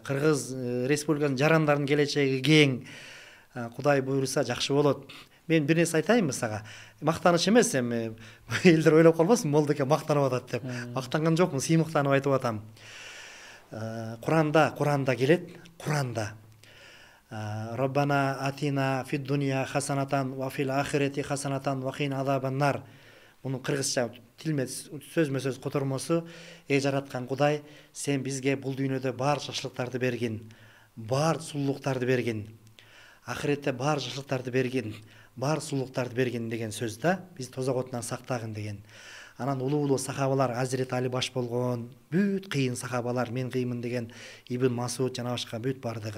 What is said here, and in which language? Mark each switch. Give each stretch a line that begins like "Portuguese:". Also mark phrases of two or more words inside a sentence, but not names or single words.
Kyrgyz: Кыргыз республиканын жарандарынын келечеги кең. Кудай буйруса жакшы болот. Мен бир нерсе айтайынбы сага? Мактаныч эмес, эми элдер ойлоп калбасын, молдоке мактанып атат деп. Мактанган жокмун, сыймыктанып айтып атам. Куранда келет, Куранда.
Arabic: ربنا آتنا في الدنيا حسنة وفي الآخرة حسنة وقنا عذاب النار.
Kyrgyz: Мунун кыргызча тилме сөзмө сөз котормосу: эй жараткан Кудай, сен бизге бул дүйнөдө бар жакшылыктарды бергин, бар сулуулуктарды бергин. Ахиретте бар жакшылыктарды бергин, бар сулуулуктарды бергин деген сөз да. Биз тозокотунан сактагын деген. Анан улуу сахабалар, Азирет Али баш болгон, бүт кыйын сахабалар, мен кыймын деген Ибн Масуд жана башка бүт бардыгы.